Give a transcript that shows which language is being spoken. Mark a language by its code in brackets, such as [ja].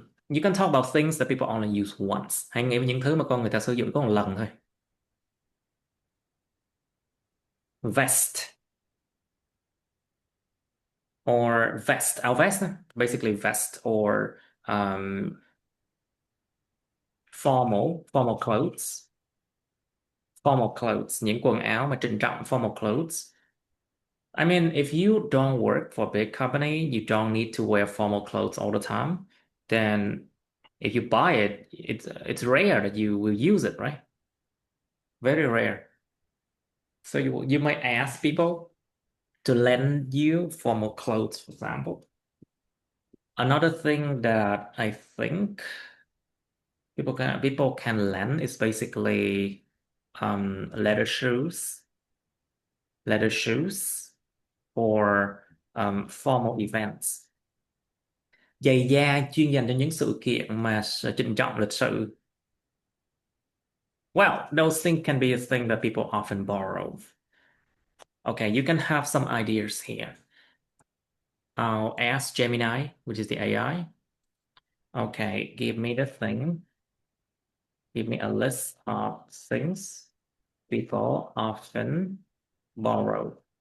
[en] You can talk about things that people only use once. [vi] Hãy nghĩ về những thứ mà con người ta sử dụng có một lần thôi. [en] Vest or vest. Our vest, basically vest or formal clothes. Formal clothes, [vi] những quần áo mà trịnh trọng, [en] formal clothes. I mean, if you don't work for a big company, you don't need to wear formal clothes all the time. Then if you buy it, it's rare that you will use it, right? Very rare. So you might ask people to lend you formal clothes, for example. Another thing that I think people can lend is basically leather shoes. Leather shoes for formal events. [vi] Giày da chuyên dành cho những sự kiện mà trịnh trọng lịch sự. [en] Well, those things can be a thing that people often borrow. Okay, you can have some ideas here. I'll ask Gemini, which is the AI. Okay, give me the thing. Give me a list of things people often borrow.